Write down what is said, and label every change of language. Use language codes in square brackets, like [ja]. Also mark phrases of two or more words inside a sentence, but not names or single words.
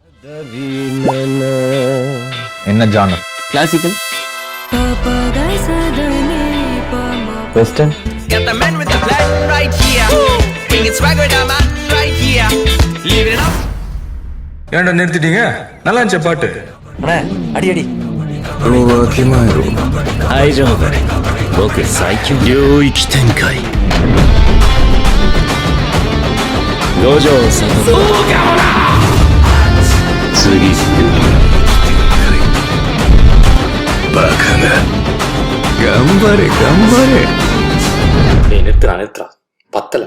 [ta] என்ன ஜானர்? கிளாசிக்கல், வெஸ்டர்ன். [en] Got the man with the plan right here. Bringing swag with the man right here. Live it up. [ta] ஏன்டா நிறுத்திட்டீங்க? நல்லா இருந்துச்சு பாட்டு. அடி அடி. [ja] わきまえろ。大丈夫。僕最強。領域展開。五条悟。そうかもな。次。バカな。頑張れ頑張れ。 [ta] நிறுத்துறா பத்தல.